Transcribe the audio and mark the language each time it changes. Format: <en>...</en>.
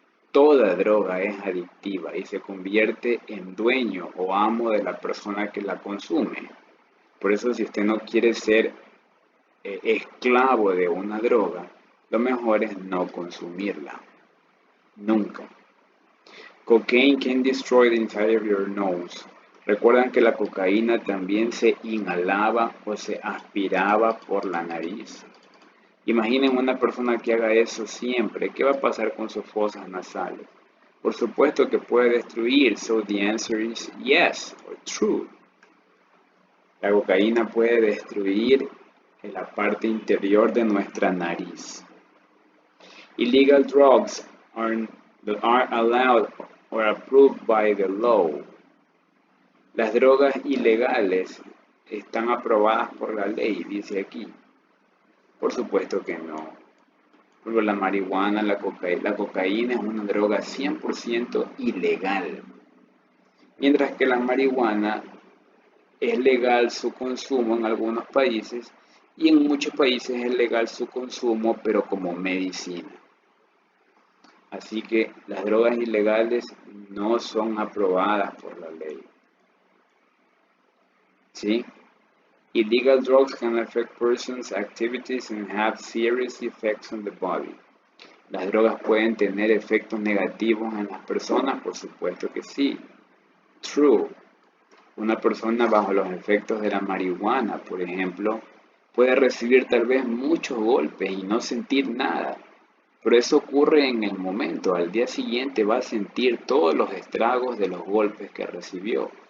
<es>Toda droga es adictiva y se convierte en dueño o amo de la persona que la consume. Por eso, si usted no quiere ser esclavo de una droga, lo mejor es no consumirla. Nunca.</es> <en>Cocaine can destroy the inside of your nose.</en> <es>Recuerdan que la cocaína también se inhalaba o se aspiraba por la nariz. Imaginen una persona que haga eso siempre. ¿Qué va a pasar con sus fosas nasales? Por supuesto que puede destruir.</es> <en>So the answer is yes or true.</en> <es>La cocaína puede destruir en la parte interior de nuestra nariz.</es> <en>Illegal drugs are allowed or approved by the law.</en> <es>Las drogas ilegales están aprobadas por la ley, dice aquí. Por supuesto que no. Porque la marihuana, la cocaína es una droga 100% ilegal. Mientras que la marihuana es legal su consumo en algunos países y en muchos países es legal su consumo, pero como medicina. Así que las drogas ilegales no son aprobadas por la ley. ¿Sí?</es> <en>Illegal drugs can affect persons' activities and have serious effects on the body.</en> <es>Las drogas pueden tener efectos negativos en las personas, por supuesto que sí. True. Una persona bajo los efectos de la marihuana, por ejemplo, puede recibir tal vez muchos golpes y no sentir nada. Pero eso ocurre en el momento. Al día siguiente va a sentir todos los estragos de los golpes que recibió.</es>